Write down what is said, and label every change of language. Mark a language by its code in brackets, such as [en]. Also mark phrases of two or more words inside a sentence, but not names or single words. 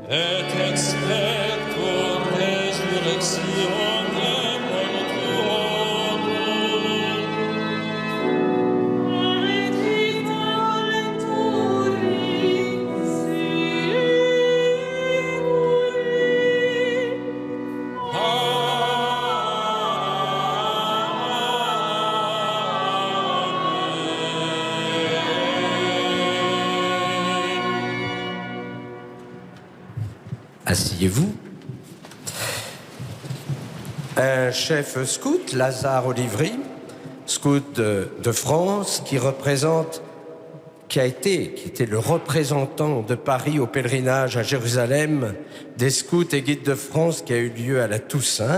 [la] et expecto resurrectionem mortuorum Et vita venturi seculi. [fr] Asseyez-vous. Un chef scout, Lazare Olivry, scout de France, qui était le représentant de Paris au pèlerinage à Jérusalem des scouts et guides de France qui a eu lieu à la Toussaint.